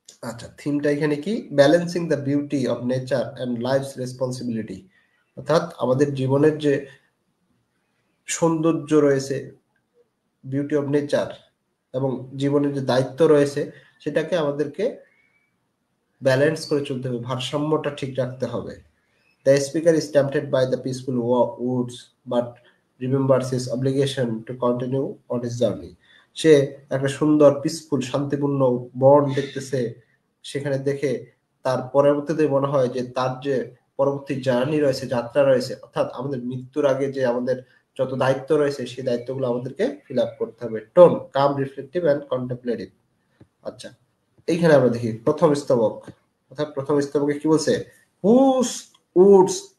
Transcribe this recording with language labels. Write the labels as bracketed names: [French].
[Bangla] আচ্ছা, থিমটা এখানে কি, [English] balancing the beauty of nature and life's responsibility, [Bangla] অর্থাৎ আমাদের জীবনের যে সৌন্দর্য রয়েছে, বিউটি অফ নেচার, এবং জীবনের যে দায়িত্ব রয়েছে সেটাকে আমাদেরকে ব্যালেন্স করে চলতে হবে, ভারসাম্যটা ঠিক রাখতে হবে। [English] The speaker is tempted by the peaceful woods but remembers his obligation to continue on his journey. [Bangla] সে একটা সুন্দর পিসফুল শান্তিপূর্ণ বন দেখতেছে, সেখানে দেখে তার পরবর্তীতে মনে হয় যে তার যে পরবর্তী জার্নি রয়েছে, যাত্রা রয়েছে, অর্থাৎ আমাদের মৃত্যুর আগে যে আমাদের যত দায়িত্ব রয়েছে সেই দায়িত্বগুলো আমাদেরকে ফিল আপ করতে হবে। [English] Tone calm, reflective and contemplative. [Bangla] আচ্ছা, এইখানে আমরা দেখি প্রথম স্তবক, অর্থাৎ প্রথম স্তবকে কি বলছে, হুস উডস।